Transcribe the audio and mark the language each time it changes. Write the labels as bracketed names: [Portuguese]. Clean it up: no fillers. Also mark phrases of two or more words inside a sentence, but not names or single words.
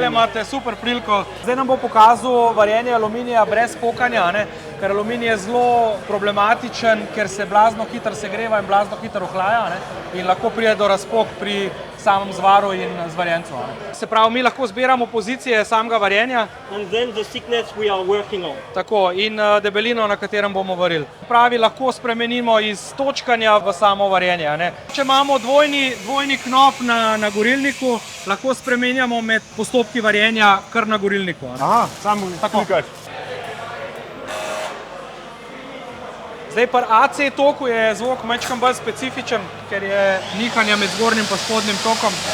[Slovenian] Evo, imate super priliko. Zdaj nam bo pokazal varjenje aluminija brez pokanja, ker aluminij je zelo problematičen, ker se blazno hitro segreva in blazno hitro ohlaja in lahko pride do razpok pri samem zvaru in zvarjencu. Se pravi, mi lahko zbiramo pozicije samega varjenja. [English] And then the thickness we are working on. [Slovenian] Tako, in debelino, na katerem bomo varili. Pravi, lahko spremenimo iz točkanja v samo varjenje. Če imamo dvojni knop na gorilniku, lahko spremenjamo med postopki varjenja kar na gorilniku. Aha, samo klikaš. Zdaj pri AC toku je zvok majčkeno bolj specifičen, ker je nihanje med zgornjim in spodnjim tokom.